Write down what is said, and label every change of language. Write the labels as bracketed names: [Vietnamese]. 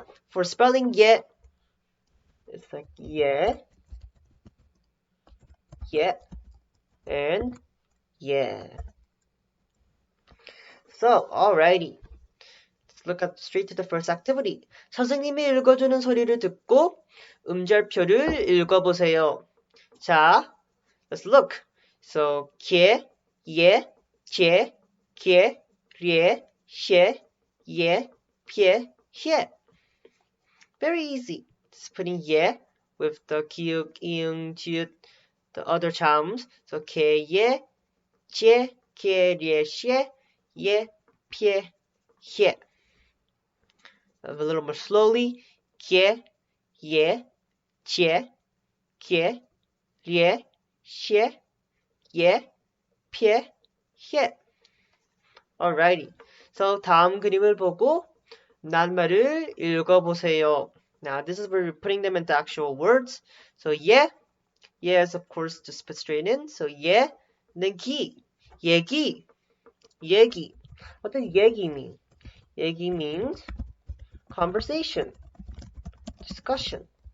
[English] For spelling yeah, it's like yeah, yeah, and yeah. So, alrighty. Let's look at straight to the first activity. [Korean] 선생님이 읽어주는 소리를 듣고 음절표를 읽어보세요. [English] 자, let's look. [Korean] So, 게, 예, 제, 게, rie, 셰, 예, 피에, 해. [English] Very easy. Just putting 예 with the 기역, 이응, 지읒, the other sounds. [Korean] So, 게, 예, 제, 게, rie, 셰, 예, 피에, 해. [English] A little more slowly. [Korean] 게, 예, 제, 게, rie, 셰, 예, 피에, 해. [English] Alrighty. [Korean] So 다음 그림을 보고 낱말을 읽어보세요. [English] Now this is where we're putting them into actual words. So yeah is of course just put straight in. So yeah, and then 기, 얘기, 얘기. What does 얘기 mean? 얘기 means conversation, discussion.